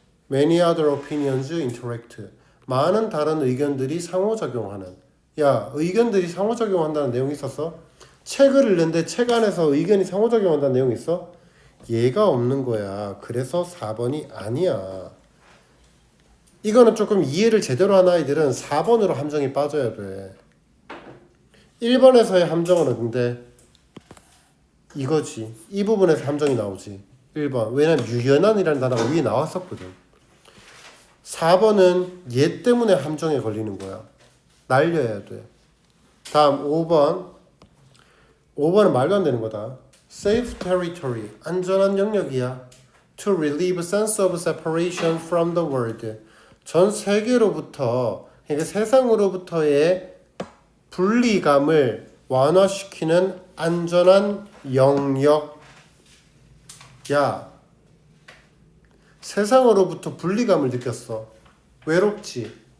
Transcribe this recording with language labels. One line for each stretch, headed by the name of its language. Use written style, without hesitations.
English: Many other opinions interact.
Korean: 많은 다른 의견들이 상호작용하는. 야, 의견들이 상호작용한다는 내용이 있었어? 책을 읽는데 책 안에서 의견이 상호작용한다는 내용이 있어? 얘가 없는 거야. 그래서 4번이 아니야. 이거는 조금 이해를 제대로 한 아이들은 4번으로 함정이 빠져야 돼. 1번에서의 함정은 근데 이거지. 이 부분에서 함정이 나오지. 1번. 왜냐면 유연한이라는 단어가 위에 나왔었거든. 4번은 얘 때문에 함정에 걸리는 거야. 날려야 돼. 다음 5번. 5번은 말도 안 되는 거다.
English: Safe territory.
Korean: 안전한 영역이야.
English: To relieve sense of separation from the world.
Korean: 전 세계로부터, 그러니까 세상으로부터의 분리감을 완화시키는 안전한 영역. 야, 세상으로부터 분리감을 느꼈어. 외롭지.